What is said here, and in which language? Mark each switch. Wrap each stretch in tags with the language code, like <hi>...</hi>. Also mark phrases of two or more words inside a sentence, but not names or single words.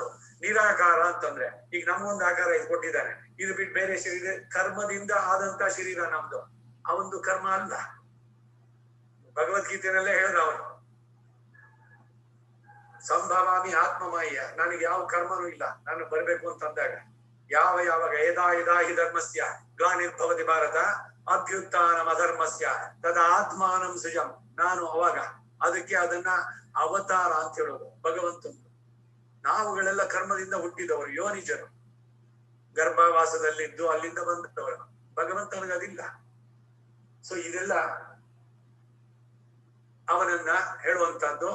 <kn>ನಿರಾಕಾರ ಅಂತಂದ್ರೆ ಈಗ ನಮಗೊಂದು ಆಕಾರ ಇದು ಕೊಟ್ಟಿದ್ದಾನೆ, ಇದು ಬಿಟ್ಟು ಬೇರೆ ಶರೀರ ಕರ್ಮದಿಂದ ಆದಂತ ಶರೀರ ನಮ್ದು, ಅವಂದು ಕರ್ಮ ಅಲ್ಲ. ಭಗವದ್ಗೀತೆನಲ್ಲೇ ಹೇಳ್ದ ಅವನು,</kn> <sa>ಸಂಭವಾಮಿ ಆತ್ಮಮಾಯ,</sa> <kn>ನನಗೆ ಯಾವ ಕರ್ಮನೂ ಇಲ್ಲ ನಾನು ಬರ್ಬೇಕು ಅಂತಂದಾಗ.</kn> <sa>ಯಾವಾಗ ಯದಾ ಹಿ ಧರ್ಮಸ್ಯ ಗ್ಲಾನಿರ್ಭವತಿ ಭಾರತ ಅಭ್ಯುತ್ಥಾನಂ ಅಧರ್ಮಸ್ಯ ತದಾ ಆತ್ಮಾನಂ ಸೃಜಂ.</sa> <kn>ನಾನು ಅವಾಗ ಅದಕ್ಕೆ ಅದನ್ನ ಅವತಾರ ಅಂತ ಹೇಳೋದು ಭಗವಂತನು. ನಾವುಗಳೆಲ್ಲ ಕರ್ಮದಿಂದ ಹುಟ್ಟಿದವರು, ಯೋನಿಜರು, ಗರ್ಭವಾಸದಲ್ಲಿದ್ದು ಅಲ್ಲಿಂದ ಬಂದವರು. ಭಗವಂತನಿಗೆ ಅದಿಲ್ಲ. ಸೊ ಇದೆಲ್ಲ ಅವನನ್ನ ಹೇಳುವಂತದ್ದು.</kn>